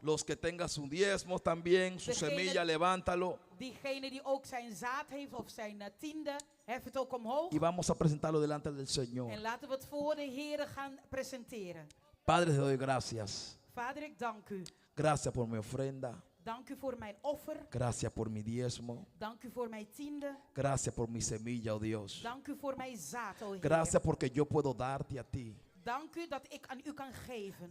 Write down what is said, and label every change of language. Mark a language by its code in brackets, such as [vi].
[es] Los que tengan sus diezmos también, su [nl] Degene- [es] semilla, levántalo. [nl] Diegene die ook zijn zaad heeft of zijn tiende, hef het ook omhoog. [es] Y vamos a presentarlo delante del Señor. [nl] En laten we het voor de Heer gaan presenteren. [es] Padre, te doy gracias. [nl] Vader, ik dank u. [es] Gracias por mi ofrenda. [nl] Dank u voor mijn offer. [es] Gracias por mi diezmo. [nl] Dank u voor mijn tiende. [es] Gracias por mi semilla, oh Dios. [nl] Dank u voor mijn zaad, o Heer. [es] Gracias porque yo puedo darte a ti [nl] Dank u dat ik aan u kan geven.